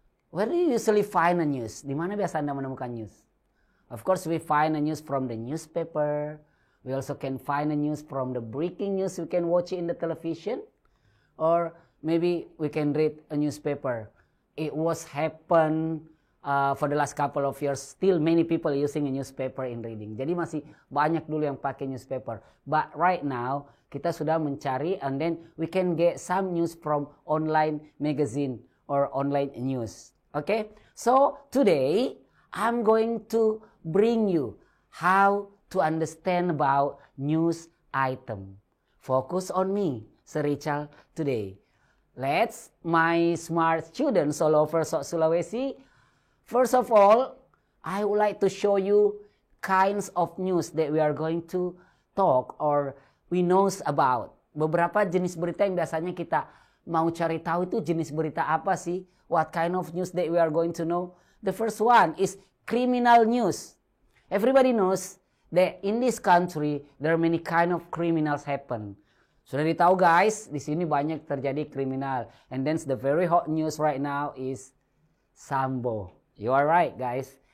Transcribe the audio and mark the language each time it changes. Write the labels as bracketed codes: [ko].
[en] Where do you usually find a news? [id] Di mana biasa Anda menemukan news? [en] Of course, we find a news from the newspaper. We also can find a news from the breaking news we can watch in the television. Or maybe we can read a newspaper. It was happen for the last couple of years. Still many people using a newspaper in reading. [id] Jadi masih banyak dulu yang pakai newspaper. [en] But right now, [id] kita sudah mencari [en] and then we can get some news from online magazine or online news. Okay, so today I'm going to bring you how to understand about news item. Focus on me, Sir Richard, today. Let's, my smart students all over Sulawesi. First of all, I would like to show you kinds of news that we are going to talk or we knows about. [id] Beberapa jenis berita yang biasanya kita mau cari tahu itu jenis berita apa sih? [en] What kind of news that we are going to know? The first one is criminal news. Everybody knows that in this country there are many kind of criminals happen. [id] Sudah ditahu guys, di sini banyak terjadi kriminal. [en] And then the very hot news right now is Sambo. You are right guys.